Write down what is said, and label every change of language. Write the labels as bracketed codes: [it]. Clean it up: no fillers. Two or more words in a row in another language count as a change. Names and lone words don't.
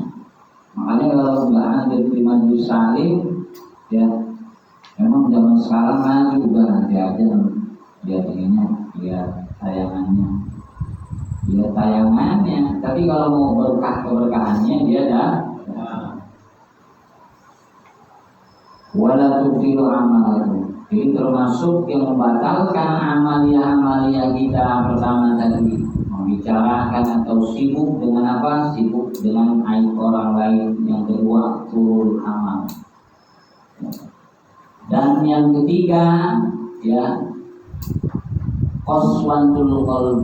[id] Makanya kalau nggak ada di majelis salim, ya memang zaman sekarang maju udah nanti aja lihat ininya, lihat tayangannya. Tapi kalau mau keberkahannya dia dah. [ar] ولا تبطلوا أعمالكم. [id] Jadi termasuk yang membatalkan amalia kita pertama tadi, membicarakan atau sibuk dengan apa? Sibuk dengan aib orang lain. Yang kedua, turun amal. Dan yang ketiga, ya, [ar] قسوة القلب.